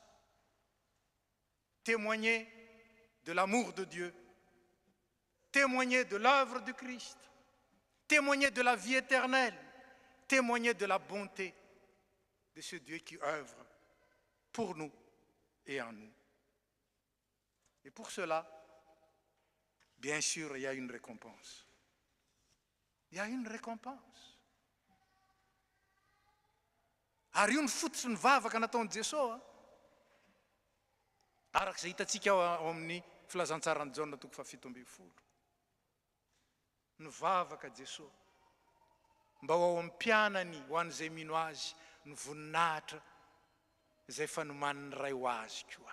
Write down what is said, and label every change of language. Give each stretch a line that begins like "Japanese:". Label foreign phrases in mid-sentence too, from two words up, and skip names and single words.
French: Témoigner de l'amour de Dieu, témoigner de l'œuvre de Christ, témoigner de la vie éternelle, témoigner de la bonté de ce Dieu qui œuvre pour nous et en nous. Et pour cela, bien sûr, il y a une récompense. Il y a une récompense.
Malagasy: Ary io ny fototsy ny vavaka nataon'i Jesosy arak'izay hitantsika ao amin'ny filazantsaran'i Jaona 7:12. Ny vavaka Jesosy mba ho ao amin'ny mpianany ho an'izay mino azy ny voninahitra izay fanoman'ny ray ho azy koa.